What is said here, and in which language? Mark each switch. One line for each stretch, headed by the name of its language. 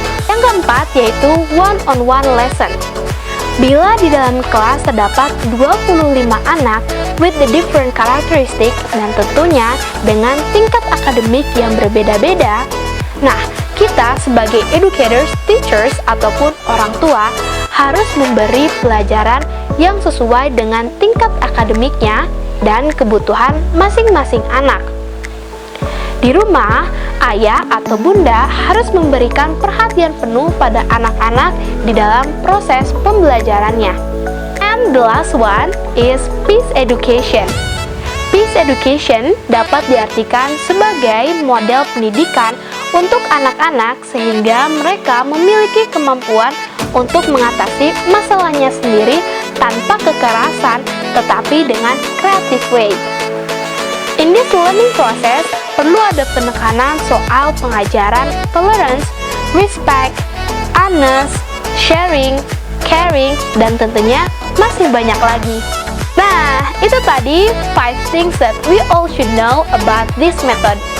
Indonesian: Yang keempat yaitu
English: one-on-one lesson.
Indonesian: Bila di dalam kelas terdapat 25 anak
English: with the different characteristic
Indonesian: dan tentunya dengan tingkat akademik yang berbeda-beda, nah, kita sebagai
English: educators, teachers,
Indonesian: ataupun orang tua harus memberi pelajaran yang sesuai dengan tingkat akademiknya dan kebutuhan masing-masing anak. Di rumah, ayah atau bunda harus memberikan perhatian penuh pada anak-anak di dalam proses pembelajarannya.
English: And the last one is peace education.
Indonesian: Peace education dapat diartikan sebagai model pendidikan untuk anak-anak sehingga mereka memiliki kemampuan untuk mengatasi masalahnya sendiri tanpa kekerasan, tetapi dengan
English: creative way. In this learning process,
Indonesian: perlu ada penekanan soal pengajaran
English: tolerance, respect, honest, sharing,
Indonesian: caring, dan tentunya masih banyak lagi. Nah, itu tadi
English: 5 things that we all should know about this method.